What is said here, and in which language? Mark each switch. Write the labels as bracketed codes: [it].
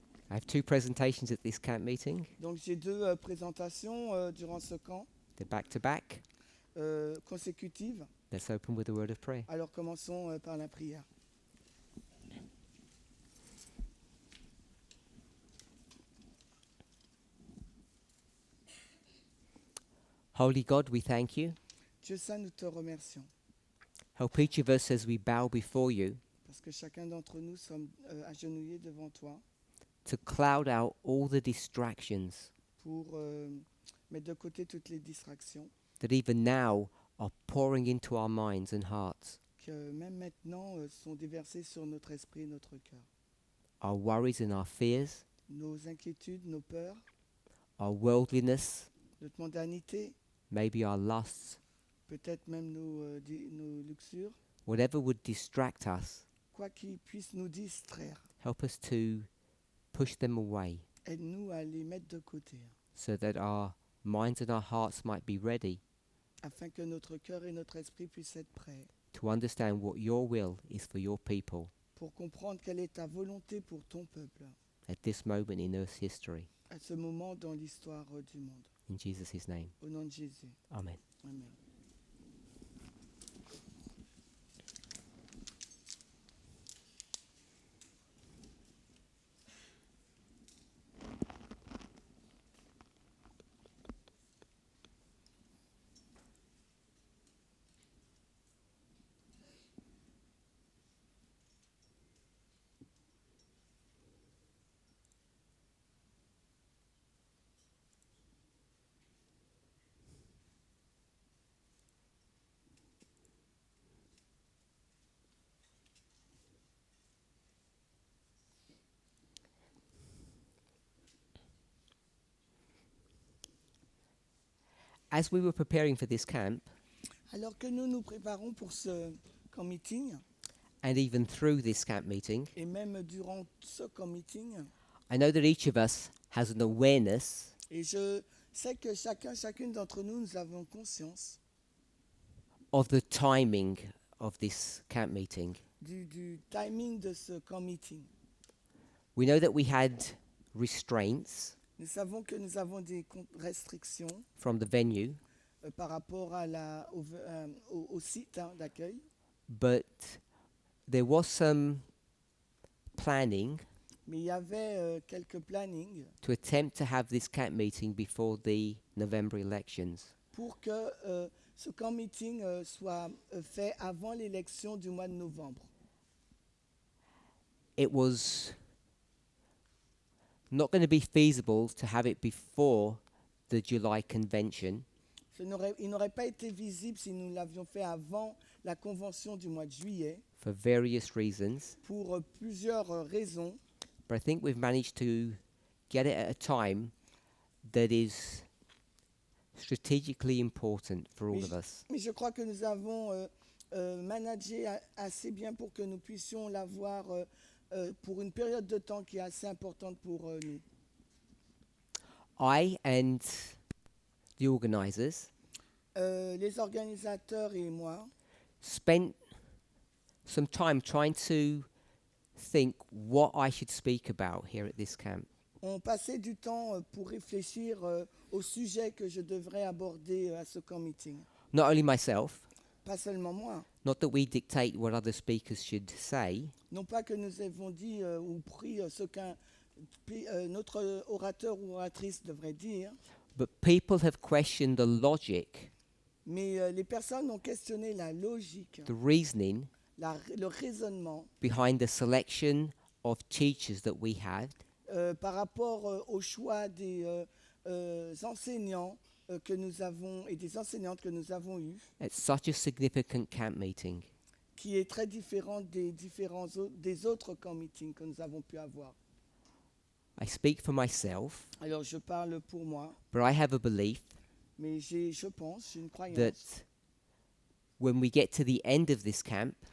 [en] I have two presentations at this camp meeting. [fr] Donc j'ai deux présentations durant ce camp [en] They're back to back. [fr] consécutives. [en] Let's open with a word of prayer. [fr] Alors commençons par la prière. [en] Holy God, we thank you. [fr] Dieu saint, nous te remercions [en] Help each of us as we bow before you [fr] parce que chacun d'entre nous sommes agenouillés devant toi [en] to cloud out all the distractions [fr] pour mettre de côté toutes les distractions [en] that even now are pouring into our minds and hearts. [fr] que même maintenant sont déversées sur notre esprit et notre cœur. [en] Our worries and our fears, [fr] Nos inquiétudes, nos peurs, [en] our worldliness, [fr] notre mondanité, [en] maybe our lusts, [fr] peut-être même nos luxures, [en] whatever would distract us, [fr] quoi qui puisse nous distraire. [en] help us to push them away [fr] Aide-nous à les mettre de côté [en] so that our minds and our hearts might be ready [fr] afin que notre cœur et notre esprit puissent être prêts [en] to understand what your will is for your people [fr] pour comprendre quelle est ta volonté pour ton peuple [en] at this moment in Earth's history. [fr] à ce moment dans l'histoire du monde. [en] In Jesus' name, [fr] Au nom de Jésus. [en] amen. [fr] Amen. [en] As we were preparing for this camp, [fr] Alors que nous nous préparons pour ce camp meeting, [en] and even through this camp meeting, [fr] et même durant ce camp meeting, [en] I know that each of us has an awareness [fr] et je sais que chacune d'entre nous, nous avons conscience [en] of the timing of this camp meeting. [fr] du timing de ce camp meeting. [en] We know that we had restraints [fr] Nous savons que nous avons des restrictions [en] from the venue, [fr] par rapport à au site d'accueil, [en] but there was some planning [fr] mais il y avait quelques plannings [en] to attempt to have this camp meeting before the November elections. [fr] pour que ce camp meeting soit fait avant l'élection du mois de novembre. [en] It was not going to be feasible to have it before the July convention [fr] Il n'aurait pas été visible si nous l'avions fait avant la convention du mois de juillet [en] for various reasons, [fr] pour plusieurs raisons. [en] but I think we've managed to get it at a time that is strategically important for all of us. [fr] Mais je crois que nous avons managé assez bien pour que nous puissions l'avoir pour une période de temps qui est assez importante pour nous. [en] I and the organisers [fr] Les organisateurs et moi [en] spent some time trying to think what I should speak about here at this camp. [fr] ont passé du temps pour réfléchir au sujet que je devrais aborder à ce camp meeting. [en] Not only myself, [fr] Pas seulement moi. [en] not that we dictate what other speakers should say, [fr] Non pas que nous avons dit ou pris ce qu'un notre orateur ou oratrice devrait dire, [en] but people have questioned the logic, [fr] mais les personnes ont questionné la logique, [en] the reasoning [fr] le raisonnement [en] behind the selection of teachers that we had, [fr] par rapport au choix des enseignants que nous avons et des enseignantes que nous avons eues, [en] at such a significant camp meeting. [fr] qui est très différent des autres camp meetings que nous avons pu avoir. [en] I speak for myself, [fr] Alors je parle pour moi, [en] but I have a belief [fr] mais je pense, j'ai une croyance, [en] that when we get to the end of this camp